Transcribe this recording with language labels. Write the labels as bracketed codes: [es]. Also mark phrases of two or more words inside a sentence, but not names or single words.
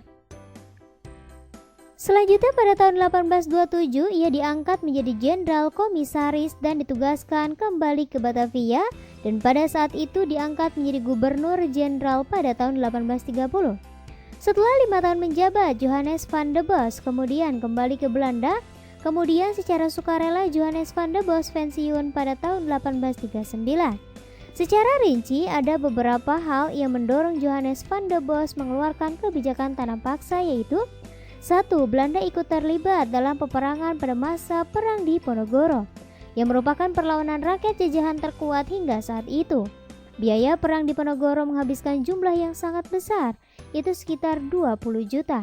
[id] Selanjutnya pada tahun 1827 ia diangkat menjadi jenderal komisaris dan ditugaskan kembali ke Batavia dan pada saat itu diangkat menjadi gubernur jenderal pada tahun 1830. Setelah 5 tahun menjabat, Johannes van der Bos kemudian kembali ke Belanda. Kemudian secara sukarela Johannes van der Bos pensiun pada tahun 1839. Secara rinci ada beberapa hal yang mendorong Johannes van der Bos mengeluarkan kebijakan tanam paksa, yaitu 1. Belanda ikut terlibat dalam peperangan pada masa Perang Diponegoro yang merupakan perlawanan rakyat jajahan terkuat hingga saat itu. Biaya Perang Diponegoro menghabiskan jumlah yang sangat besar, yaitu sekitar 20 juta.